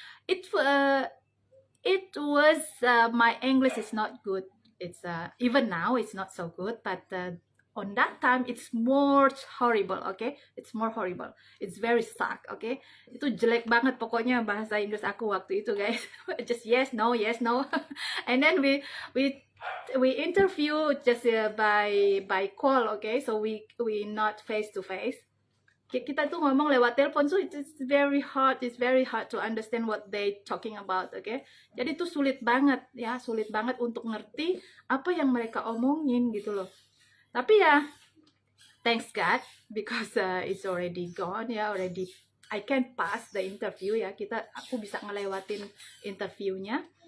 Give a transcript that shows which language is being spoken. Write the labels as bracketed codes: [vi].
[en] It was my English is not good. It's even now it's not so good, but on that time it's more horrible, okay? It's more horrible. It's very suck, okay? [id] Itu jelek banget pokoknya bahasa Inggris aku waktu itu, guys. [en] Just yes, no, yes, no. And then we interview just by call, okay? So we not face to face. Kita tuh ngomong lewat telepon, so it's very hard to understand what they talking about, okay? [id] Jadi itu sulit banget ya, sulit banget untuk ngerti apa yang mereka omongin gitu loh. [en] Tapi ya, thanks God, because it's already gone ya, already I can pass the interview ya. [id] Aku bisa ngelewatin interviewnya.